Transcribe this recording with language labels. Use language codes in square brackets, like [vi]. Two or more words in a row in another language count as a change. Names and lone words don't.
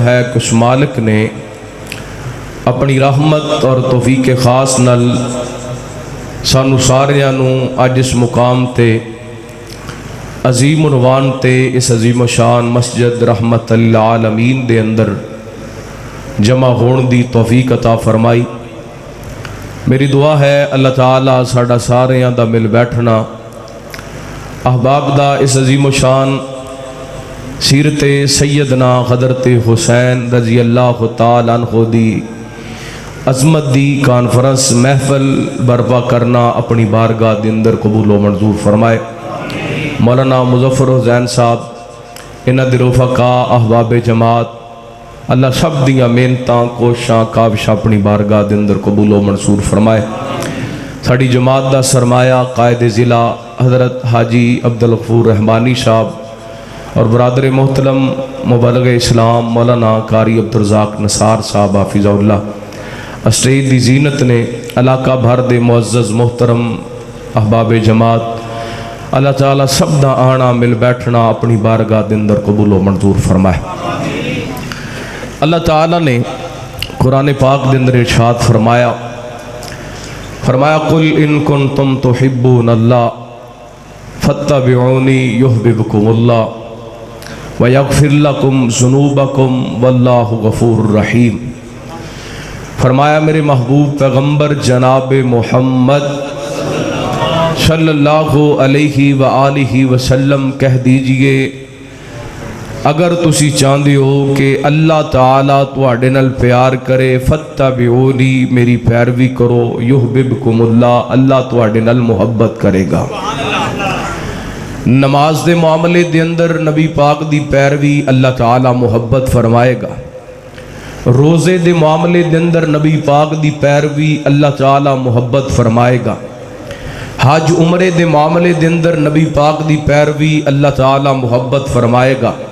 [pa] ہے کہ اس مالک نے اپنی رحمت اور توفیق خاص نل سانو ساریانو اج اس مقام تے عظیم عنوان تے اس عظیم شان مسجد رحمت للعالمین دے اندر جمع ہون دی توفیق عطا فرمائی میری دعا ہے اللہ تعالیٰ ساڈا ساریاں دا مل بیٹھنا احباب دا اس عظیم شان سیرت سیدنا حضرت حسین رضی اللہ تعالیٰ عنہ دی عظمت دی کانفرنس محفل برپا کرنا اپنی بارگاہ دے اندر قبول و منظور فرمائے مولانا مظفر حسین صاحب انہ دی رفقا احباب جماعت اللہ سب دیاں محنتاں کوشاں کاوشاں اپنی بارگاہ دے اندر قبول و منظور فرمائے ساڑی جماعت دا سرمایہ قائد ضلع حضرت حاجی عبدالغفور رحمانی صاحب اور برادر محترم مبلغ اسلام مولانا قاری عبدالرزاق نثار صاحب حافظہ اللہ اسٹیج دی زینت نے علاقہ بھر دے معزز محترم احباب جماعت اللہ تعالیٰ سب دا آنا مل بیٹھنا اپنی بارگاہ دے اندر قبول و منظور فرمائے اللہ تعالیٰ نے قرآن پاک دے اندر ارشاد فرمایا [ar] قل ان کنتم تحبون اللہ فاتبعونی یحببکم اللہ وَيَغْفِرْ لَكُمْ ذُنُوبَكُمْ وَاللَّهُ غَفُورٌ رَحِيمٌ [pa] فرمایا میرے محبوب پیغمبر جناب محمد صلی اللہ علیہ وآلہ وسلم کہہ دیجئے اگر تسی چاہندے ہو کہ اللہ تعالیٰ تواڈے نال پیار کرے فاتبعونی میری پیروی کرو [ar] یحببکم اللہ [pa] اللہ تواڈے نال محبت کرے گا نماز دے معاملے دے اندر نبی پاک دی پیروی اللہ تعالیٰ محبت فرمائے گا روزے دے معاملے دے اندر نبی پاک دی پیروی اللہ تعالیٰ محبت فرمائے گا حج عمرے دے معاملے دے اندر نبی پاک دی پیروی اللہ تعالیٰ محبت فرمائے گا